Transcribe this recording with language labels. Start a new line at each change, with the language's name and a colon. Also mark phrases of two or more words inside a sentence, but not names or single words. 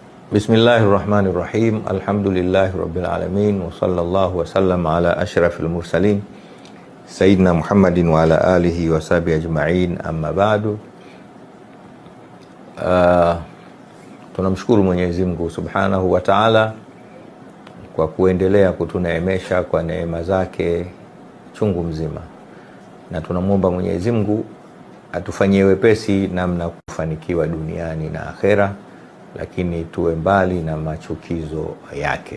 Arabic: بسم الله الرحمن الرحيم. الحمد لله رب العالمين. وصلى الله وسلم على أشرف المرسلين سيدنا محمد وعلى آله وصحبه أجمعين. أما بعد.
Swahili: Tunamshukuru Mwenyezi Mungu
Arabic: سبحانه وتعالى
Swahili: kwa kuendelea kutuneemesha kwa neema zake chungu mzima, na tunamuomba Mwenyezi Mungu atufanyie wepesi namna kufanikiwa duniani na akhera, lakini tuwe mbali na machukizo yake.